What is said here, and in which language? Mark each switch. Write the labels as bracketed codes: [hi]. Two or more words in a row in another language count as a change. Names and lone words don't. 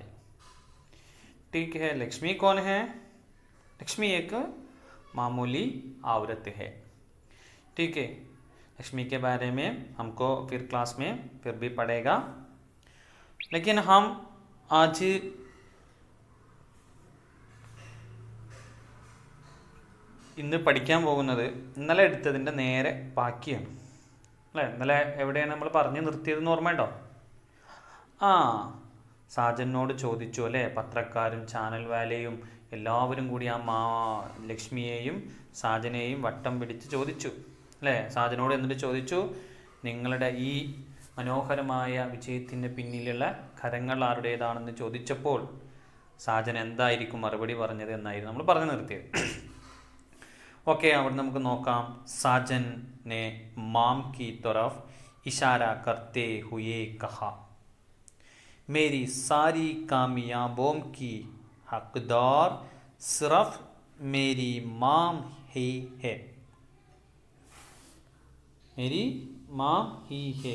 [hi] ठीक है। लक्ष्मी कौन है? लक्ष्मी एक मामूली औरत है। ठीक है। लक्ष्मी के बारे में हमको फिर क्लास में फिर भी पढ़ेगा, लेकिन हम आज [ml] ഇന്ന് പഠിക്കാൻ പോകുന്നത് ഇന്നലെ എടുത്തതിൻ്റെ നേരെ ബാക്കിയാണ് അല്ലേ? ഇന്നലെ എവിടെയാണ് നമ്മൾ പറഞ്ഞു നിർത്തിയതെന്ന് ഓർമ്മയുണ്ടോ? ആ, സാജനോട് ചോദിച്ചു അല്ലേ? പത്രക്കാരും ചാനൽ വാലയും എല്ലാവരും കൂടി ലക്ഷ്മിയെയും സാജനെയും വട്ടം പിടിച്ച് ചോദിച്ചു അല്ലേ? സാജനോട് എന്നിട്ട് ചോദിച്ചു, നിങ്ങളുടെ ഈ മനോഹരമായ വിജയത്തിൻ്റെ പിന്നിലുള്ള കരങ്ങൾ ആരുടേതാണെന്ന് ചോദിച്ചപ്പോൾ സാജൻ എന്തായിരിക്കും മറുപടി പറഞ്ഞത് എന്നായിരുന്നു നമ്മൾ പറഞ്ഞു നിർത്തിയത്. [hi] ओके, अब [ml] നമുക്ക് നോക്കാം. [hi] साजन ने माम की तरफ इशारा करते हुए कहा, मेरी सारी कामयाबों की हकदार सिर्फ मेरी माम ही है. मेरी माम ही है.